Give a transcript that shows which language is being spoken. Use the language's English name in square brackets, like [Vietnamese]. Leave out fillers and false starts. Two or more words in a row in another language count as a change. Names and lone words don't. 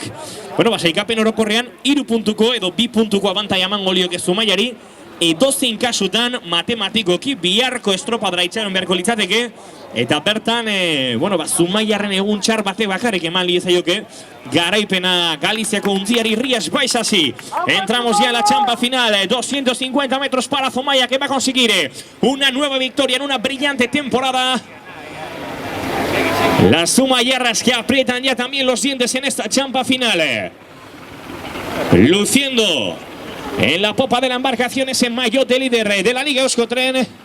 [Basque] Bueno, sailkapen orokorrean 3 puntuko edo 2 puntuko abantaila emango lioke Zumaiari. Edozein kasutan matematikoki biharko estropadra itxaron beharko litzateke. Eta bertan, Zumaiarren egun txar bate bakarrik eman liezaioke garaipena Galiziako untziari Rías Baixasi. [Spanish] Entramos ya en la champa final, 250 metros para Zumaia, que va a conseguir una nueva victoria en una brillante temporada. Las zumaiarras que aprietan ya también los dientes en esta champa final. Luciendo en la popa de la embarcación ese maillot de líder de la Liga Euskotren.